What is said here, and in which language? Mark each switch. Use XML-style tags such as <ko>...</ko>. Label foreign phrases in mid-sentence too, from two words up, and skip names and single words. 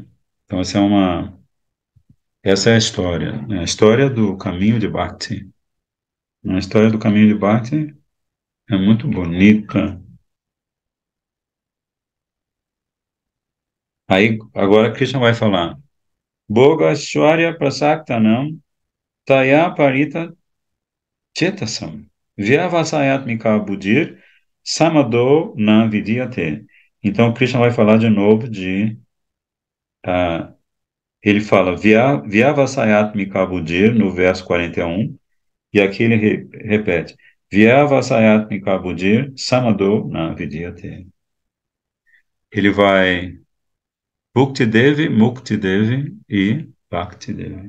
<pt>Então essa é a história, né? A história do caminho de Bhakti. A história do caminho de Bhakti é muito bonita. Aí agora Krishna vai falar:</pt> <sa>Boga Shwarya Prasaktanam Taya Parita Chetasam Vyavasayatmika Buddhir Samado Na Vidyate.</sa> <pt>Então Krishna vai falar de novo ele fala</pt> <sa>Vyavasayatmika Buddhir</sa> <pt>no verso 41, e aqui ele repete</pt> <sa>Vyavasayatmika Buddhir Samado Na Vidyate.</sa> <pt>Ele vai Bhukti Devi, Mukti Devi e Bhakti Devi.</pt>